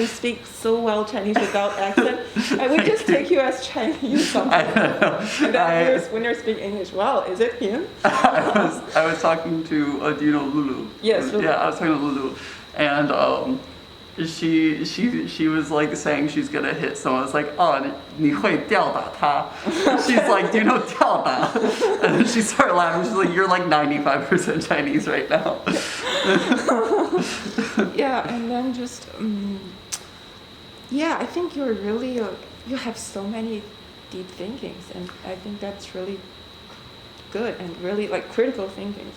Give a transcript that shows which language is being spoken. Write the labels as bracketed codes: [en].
[en] You speak so well Chinese without accent. I would just take you as Chinese sometimes. And then when you speak English, wow, is it him? I was talking to, do you know Lulu? Yes, Lulu. Yeah, I was talking to Lulu. And she was saying she's gonna hit someone. It's oh, [zh] 你会吊打他. [en] She's do you know 吊打? And then she started laughing. She's you're 95% Chinese right now. Yeah, and then just I think you're really you have so many deep thinkings, and I think that's really good and really critical thinking.